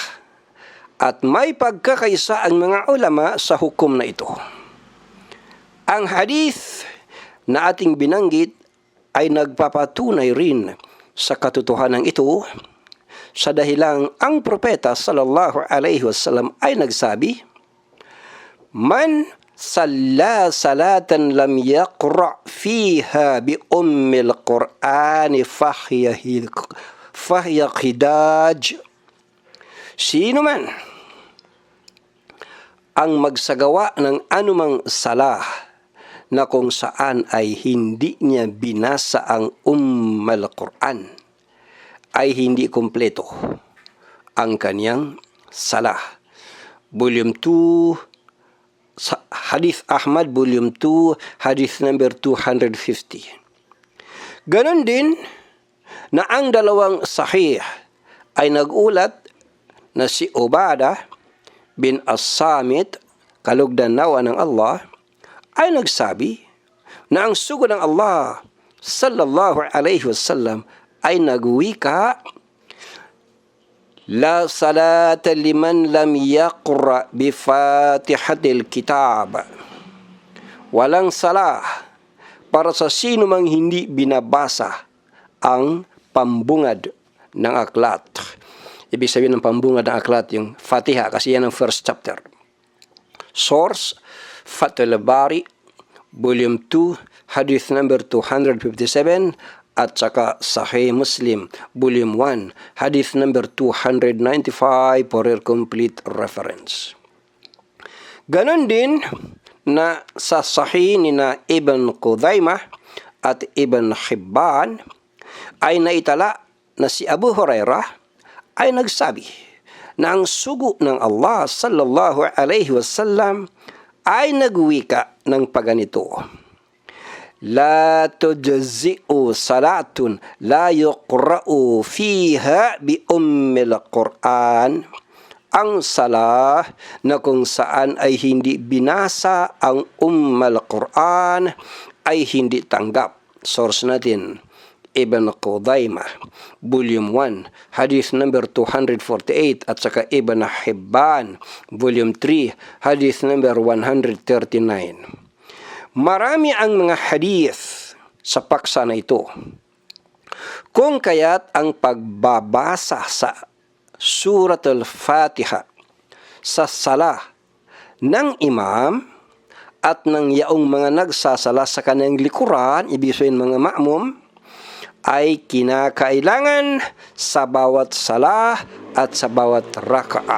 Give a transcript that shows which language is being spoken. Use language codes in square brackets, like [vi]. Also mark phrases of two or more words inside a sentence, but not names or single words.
[tl] At may pagkakaisa ang mga ulama sa hukom na ito. Ang hadith na ating binanggit ay nagpapatunay rin sa katotohanan ito, sa dahilang ang propeta [ar] صلى الله عليه وسلم [tl] ay nagsabi, [ar] من صلى صلاة لم يقرأ فيها بأم القرآن فهي خداج. [tl] Sino man ang magsagawa ng anumang salah na kung saan ay hindi niya binasa ang ummul Qur'an, ay hindi kumpleto ang kaniyang salah. [en] Volume 2, Hadith Ahmad, Volume 2, Hadith number 250. [tl] Ganon din na ang dalawang sahih ay nagulat na si Ubadah bin As-Samit, kalugdan nawa ng Allah, ay nagsabi na ang sugod ng Allah [ar] صلى الله عليه وسلم [tl] ay nagwika, [ar] لا صلاة لمن لم يقرأ بفاتحة الكتاب. [tl] Walang salah para sa sino mang hindi binabasa ang pambungad ng aklat. Ibig sabihin ng pambungad ng aklat, yung Fatiha, kasi yan ang [en] first chapter. [tl] Source, Fathul Bari, [en] Volume 2, Hadith number 257, [tl] at saka [en] Sahih Muslim, Volume 1, Hadith number 295 for your complete reference. [tl] Ganon din na sa Sahih ni na Ibn Qudaymah at Ibn Hibban ay naitala na si Abu Hurairah ay nagsabi na ang sugo ng Allah [ar] صلى الله عليه وسلم [tl] ay nagwika ng paganito, [ar] لا تجزئ صلاة لا يقرأ فيها بأم القرآن. [tl] Ang salah na kung saan ay hindi binasa ang ummul Qur'an ay hindi tanggap. Source natin, [en] Ibn Qudaymah, Volume 1, Hadith number 248, [tl] at saka [en] Ibn Hibban, Volume 3, Hadith number 139. [tl] Marami ang mga hadith sa paksa na ito. Kung kaya't ang pagbabasa sa Suratul Fatiha sa salah ng imam at ng yaong mga nagsasala sa kanyang likuran, ibig sabihin mga ma'mum, ay kinakailangan sa bawat salah at sa bawat raka'ah.